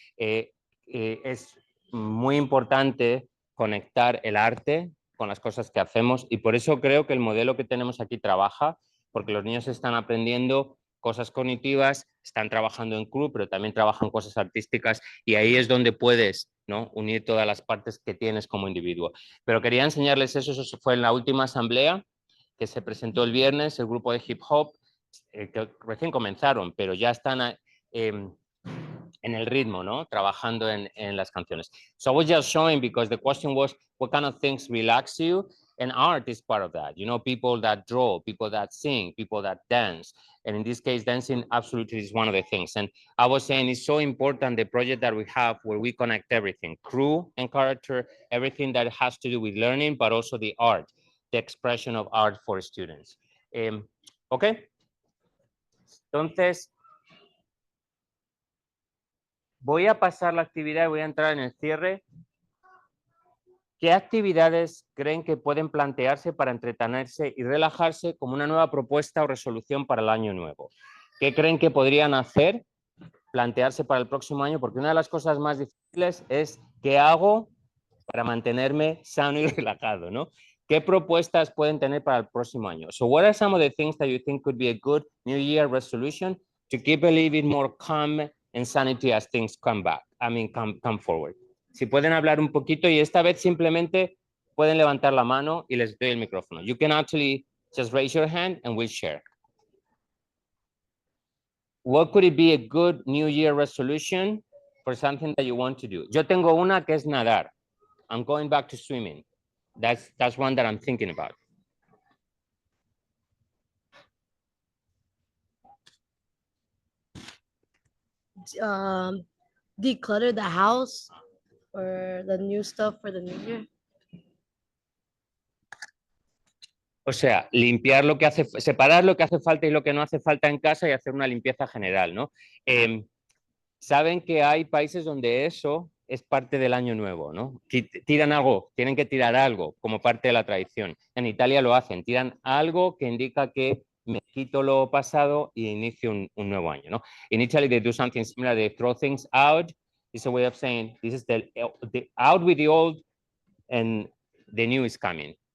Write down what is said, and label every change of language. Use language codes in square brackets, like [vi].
[es] Es muy importante conectar el arte con las cosas que hacemos y por eso creo que el modelo que tenemos aquí trabaja, porque los niños están aprendiendo cosas cognitivas, están trabajando en crew, pero también trabajan cosas artísticas y ahí es donde puedes, ¿no?, unir todas las partes que tienes como individuo. Pero quería enseñarles eso fue en la última asamblea que se presentó el viernes, el grupo de hip hop, que recién comenzaron, pero ya están en el ritmo, ¿no?, trabajando en las canciones. [en] So I was just showing because the question was, what kind of things relax you? And art is part of that. You know, people that draw, people that sing, people that dance. And in this case, dancing absolutely is one of the things. And I was saying it's so important, the project that we have where we connect everything, crew and character, everything that has to do with learning, but also the art, the expression of art for students. Ok. [es] Entonces, voy a pasar la actividad y voy a entrar en el cierre. ¿Qué actividades creen que pueden plantearse para entretenerse y relajarse como una nueva propuesta o resolución para el año nuevo? ¿Qué creen que podrían hacer, plantearse para el próximo año? Porque una de las cosas más difíciles es ¿qué hago para mantenerme sano y relajado, ¿no? ¿Qué propuestas pueden tener para el próximo año? [en] So what are some of the things that you think could be a good New Year resolution to keep a little bit more calm and sanity as things come back. Come forward. [es] Si pueden hablar un poquito y esta vez simplemente pueden levantar la mano y les doy el micrófono. [en] You can actually just raise your hand and we'll share. What could it be a good New Year resolution for something that you want to do? [es] Yo tengo una que es nadar. [en] I'm going back to swimming. That's one that I'm thinking about. Declutter the house or the new stuff for the new year. [es] O sea, limpiar lo que hace, separar lo que hace falta y lo que no hace falta en casa y hacer una limpieza general, ¿no? Saben que hay países donde eso es parte del año nuevo, ¿no? Tiran algo, tienen que tirar algo como parte de la tradición. En Italia lo hacen, tiran algo que indica que me quito lo pasado y inicio un nuevo año, ¿no? [en] In Italy they do something similar, they throw things out. It's a way of saying this is the out with the old and the new is coming.